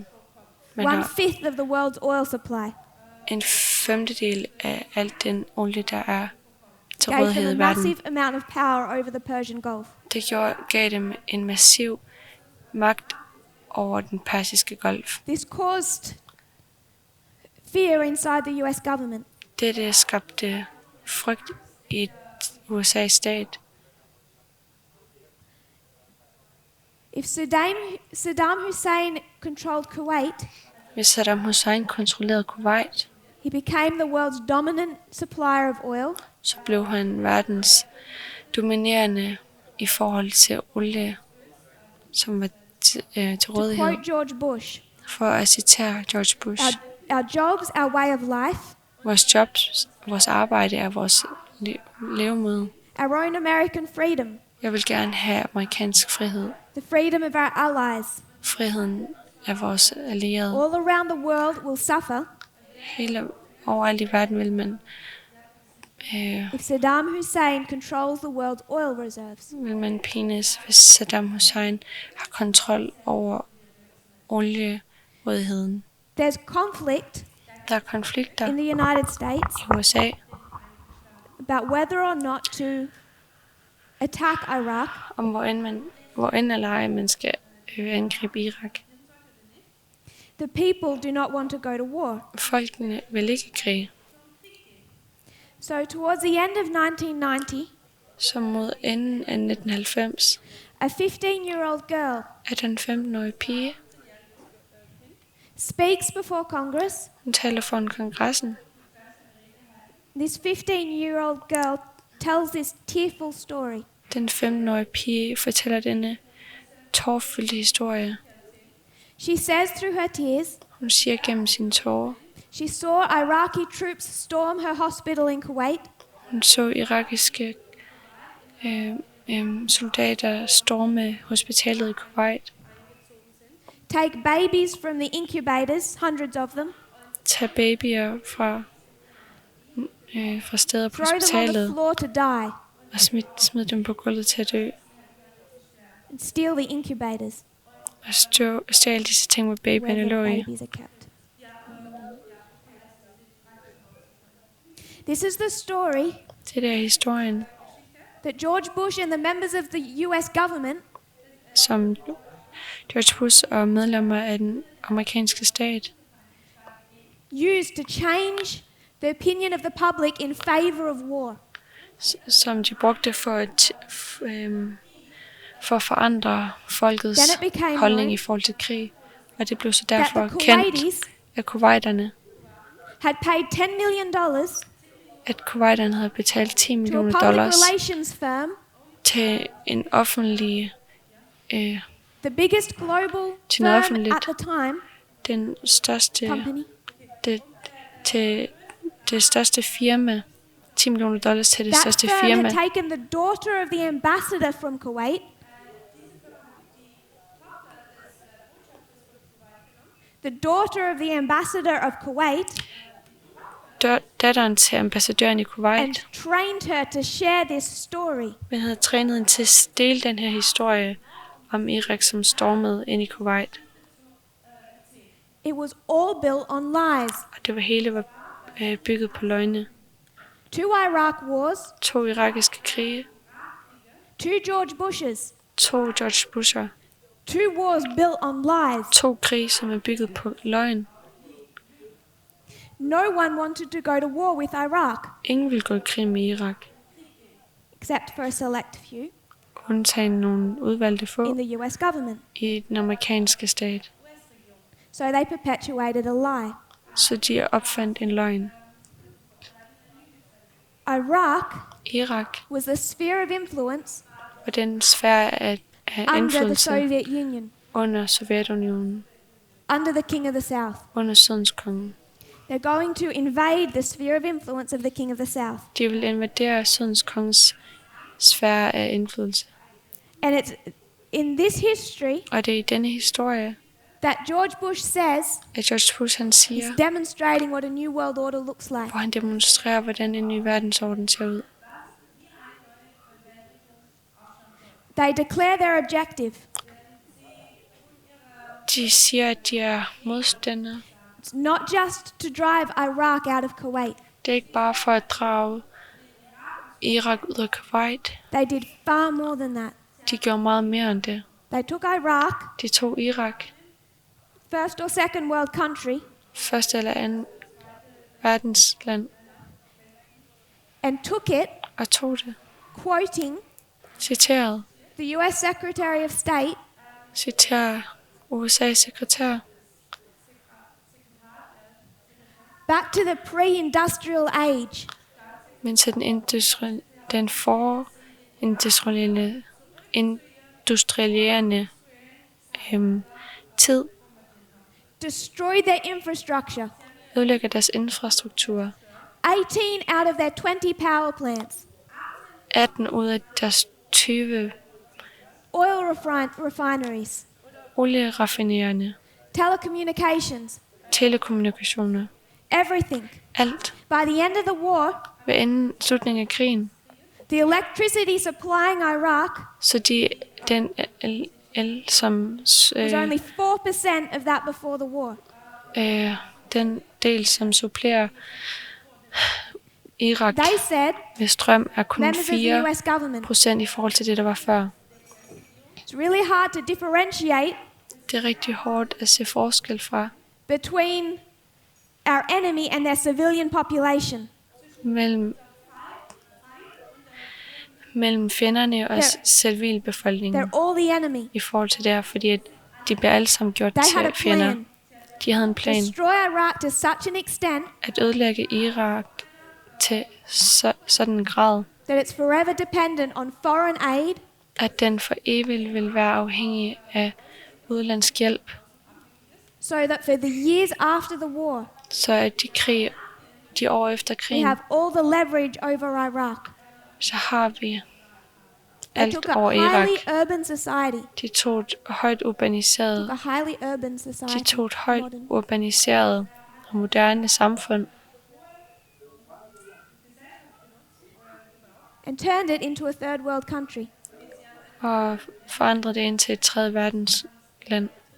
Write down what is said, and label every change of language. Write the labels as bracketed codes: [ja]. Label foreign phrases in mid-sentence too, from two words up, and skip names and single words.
[da] Man har [en] 1/5 of the world's oil supply. [da] en femtedel af alt den olie, der er til [en] Gave [da] rådighed [en] them [da] i [en] a [da] verden. [en] massive amount of power over the Persian Gulf. [da] Det gav dem en massiv magt over den persiske golf. [en] This caused fear inside the US government. [da] Dette skabte frygt i USA's stat. [en] If Saddam Hussein controlled Kuwait, [da] Hvis Saddam Hussein kontrollerede Kuwait, [en] he became the world's dominant supplier of oil. [da] så blev han verdens dominerende i forhold til olie, som var til [en] To [da] rådighed. [en] quote George Bush, [da] For at citere George Bush, [en] our jobs, our way of life, [da] vores jobs, vores arbejde er vores levemåde. [en] our own American freedom, [da] Jeg vil gerne have amerikansk frihed. [en] the freedom of our allies, [da] Friheden af vores allierede. [en] all around the world will suffer [da] Hele overalt i verden vil man [en] if Saddam Hussein controls the world's oil reserves. [da] pines, hvis Saddam Hussein har kontrol over olierådigheden. [en] There's conflict [da] Der er konflikter [en] in the United States [da] i USA [en] about whether or not to attack Iraq, [da] om hvor end eller ej man skal angribe Irak. [en] the people do not want to go to war. [da] Folkene vil ikke krig. [en] So towards the end of 1990, [da] Så mod enden af 1990 [en] a 15-year-old girl [da] er der en 15-årig pige, [en] speaks before Congress. [da] Hun taler foran kongressen. [en] This 15-year-old girl tells this tearful story. [da] Den 15-årige pige fortæller denne tårfyldte historie. [en] She says through her tears, [da] Hun siger gennem sine tårer. [en] she saw Iraqi troops storm her hospital in Kuwait. [da] Hun så irakiske soldater storme hospitalet i Kuwait. [en] Take babies from the incubators, hundreds of them, [da] Tag babyer fra steder på [en] throw them on the [da] hospitalet [en] floor to die, [da] og smid dem på gulvet til at dø. [en] and steal the incubators [da] Og stjæle disse ting, hvor [en] where [da] babyerne [en] the [da] lå i. [en] babies are kept. This is the story [da] Det der er historien, [en] that George Bush and the members of the US government [da] som George Bush og medlemmer af den amerikanske stat [en] used to change the opinion of the public in favor of war. [da] som de brugte for at forandre folkets [en] Then it became [da] holdning [en] known [da] i forhold til krig. Og det blev så [en] that [da] derfor [en] the [da] kendt, [en] Kuwaitis [da] at kuwaiterne, [en] had paid $10 million [da] at kuwaiterne havde betalt 10 [en] to a [da] millioner [en] public [da] dollars [en] relations firm, [da] til en offentlig, [en] the biggest global [da] Til noget [en] firm [da] offentligt. [en] at the time, [da] den største, [en] company, [da] til det største firma, 10 millioner dollars til det [en] that [da] største [en] firm [da] firma. [en] had taken the daughter of the ambassador from Kuwait, the daughter of the ambassador of Kuwait, [da] Datteren til ambassadøren i [en] and [da] Kuwait, [en] trained her to share this story. [da] men havde trænet hende til at dele den her historie om Irak, som stormede ind i Kuwait. [en] It was all built on lies. [da] Og det hele var bygget på løgne. [en] 2 Iraq wars, [da] 2 irakiske krige, [en] 2 George Bushes, [da] 2 George Busher, [en] 2 wars built on lies. [da] 2 krige, som er bygget på løgn. [en] No one wanted to go to war with Iraq, [da] Ingen ville gå i krig med Irak, [en] except for a select few [da] undtagen nogle udvalgte få [en] in the US government. [da] i den amerikanske stat. [en] So they perpetuated a lie. [da] Så de opfandt en løgn. [en] Iraq [da] Irak [en] was the sphere of influence [da] var den sfære af [en] under the [da] indflydelse [en] Soviet Union, [da] under Sovjetunionen, [en] under the King of the South. [da] under Sydens konge. [en] They're going to invade the sphere of influence of the King of the South. [da] De vil invadere Sydens konges sfære af indflydelse. [en] And it's in this history [da] Og det er i denne historie, [en] that George Bush says [da] at George Bush han siger, [en] he's demonstrating what a new world order looks like. [da] hvor han demonstrerer, hvordan en ny verdensorden ser ud. [en] They declare their objective. [da] De siger, at de er modstandere. [en] It's not just to drive Iraq out of Kuwait. [da] Det er ikke bare for at drage Irak ud af Kuwait. [en] They did far more than that. [da] De gjorde meget mere end det. [en] They took Iraq, [da] De tog Irak, [en] first or second world country, [da] første eller anden verdensland, [en] and took it, [da] og tog det. [en] quoting [da] Citeret. [en] the US Secretary of State, [da] Citerer USA's sekretær. [en] back to the pre-industrial age. [da] Men til den industrialiserende tid [en] Destroyed their infrastructure. [da] ødelægger deres infrastruktur. [en] 18 out of their 20 power plants. [da] 18 ud af deres 20 [en] Oil refineries. [da] olieraffinerende, [en] Telecommunications. [da] telekommunikationer, [en] Everything. [da] alt. [en] By the end of the war, [da] Ved enden slutningen af krigen, [en] the electricity supplying Iraq [da] så den el som [en] was only 4% of that before the war. [da] den del, som supplerer Irak [en] They said, [da] med strøm, er kun [en] members of the US government, [da] 4% i forhold til det, der var før. [en] it's really hard to differentiate [da] Det er rigtig hårdt at se forskel fra [en] between our enemy and their civilian population. [da] mellem fjenderne og civilbefolkningen [en] They're all the enemy. [da] i forhold til det her, fordi at de bliver alle sammen gjort [en] They had a [da] til fjender. [en] plan. [da] De havde en plan [en] destroy Iraq to such an extent [da] at ødelægge Irak til sådan en grad, [en] that it's forever dependent on foreign aid [da] at den for evigt vil være afhængig af udenlandsk hjælp, [en] so that for the years after the war, [da] så at de år efter [en] we [da] krigen, [en] have all the leverage over Iraq. [da] så har vi [en] They [da] alt [en] took [da] over [en] a [da] Irak. [en] highly urban society. [da] De tog et højt [en] Took [da] urbaniseret, [en] a highly urban society. [da] de tog et højt [en] modern, [da] urbaniseret og moderne samfund [en] and turned it into a third world country. [da] og forandrede det ind til et tredje verdens land.